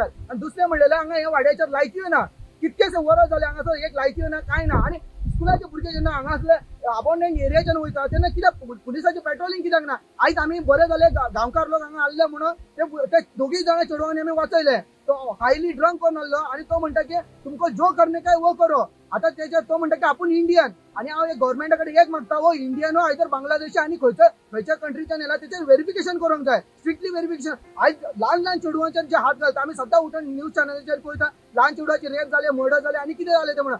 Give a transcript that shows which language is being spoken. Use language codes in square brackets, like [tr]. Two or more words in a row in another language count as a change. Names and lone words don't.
[kok] आनी दुसरें म्हणलें हांगा ह्या वाड्याचेर लायटी ना कितकेशे वरां जाले हांगासर एक लायटी ना कांय ना. आनी स्कुलाचे भुरगे जेन्ना हांगासले अबॉन्डंट एरियाच्यान वयता तेन्ना कित्याक पुलिसाचे पेट्रोलिंग कित्याक ना. आयज आमी बरे जाले गांवकार लोक हांगा आसले म्हणून ते दोगूय जाणां चेडवांनी आमी वाचयले. तो [en] highly drunk [kok] करून आसलो आनी तो म्हणटा की [hi] तुमको जो करने का वो करो. [kok] आतां तेचेर तो म्हणटा की आपूण इंडियन आनी हांव गव्हर्मेंटा कडेन एक मागता [hi] वो इंडियन हो [kok] आयदर बांगलादेशी आनी खंयच्या कंट्रीच्यान येला तेचेर व्हेरिफिकेशन करूंक जाय. [en] strictly verification. [kok] आयज ल्हान ल्हान चेडवांचेर जे हात घालता आमी सद्दां उठून न्यूज चॅनलाचेर पळयता ल्हान चेडवाचे रेप जाले मर्डर जाले आनी कितें जालें तें म्हणून.